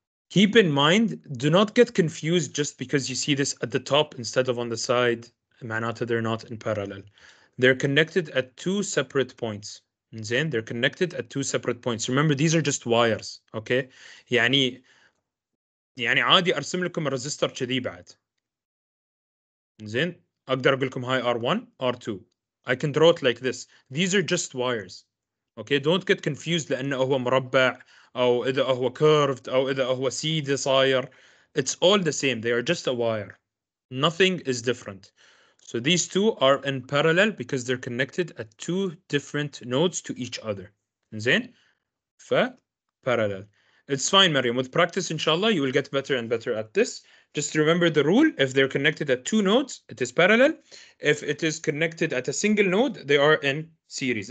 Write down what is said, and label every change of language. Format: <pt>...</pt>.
<en>Keep in mind, do not get confused just because you see this at the top instead of on the side. معناته they're not in parallel. They're connected at two separate points. زين, they're connected at two separate points. Remember, these are just wires, okay?</en> <ar>يعني عادي ارسم لكم الريزستور كذي بعد. زين, اقدر اقول لكم هاي R1 R2. I can draw it like this. These are just wires.</ar> <en>Okay, don't get confused</en> <ar>لانه هو مربع او اذا هو curved او اذا هو سيده صاير.</ar> <en>It's all the same. They are just a wire. Nothing is different. So these two are in parallel because they're connected at two different nodes to each other. زين, parallel. It's fine, Mariam. With practice, inshallah, you will get better and better at this. Just remember the rule. If they're connected at two nodes, it is parallel. If it is connected at a single node, they are in series.</en>